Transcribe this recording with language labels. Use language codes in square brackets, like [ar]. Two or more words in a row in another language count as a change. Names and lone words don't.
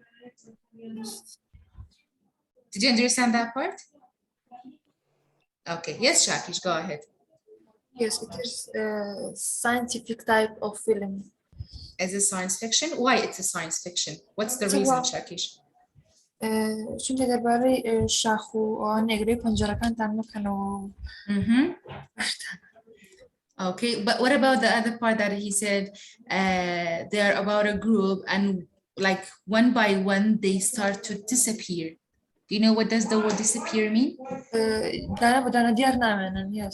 [en] Did you understand that part? Okay, yes, Shakish, go ahead. Yes, it is a scientific type of film. As a science fiction? Why it's a science fiction? What's the reason, Shakish? [ckb] چونکە دەربارەی شاخ و نێگرەی پەنجەرەکانتان مەکەنەوە. [en] Okay, but what about the other part that he said they are about a group and like one by one they start to disappear? Do you know what does the word disappear mean? Yes.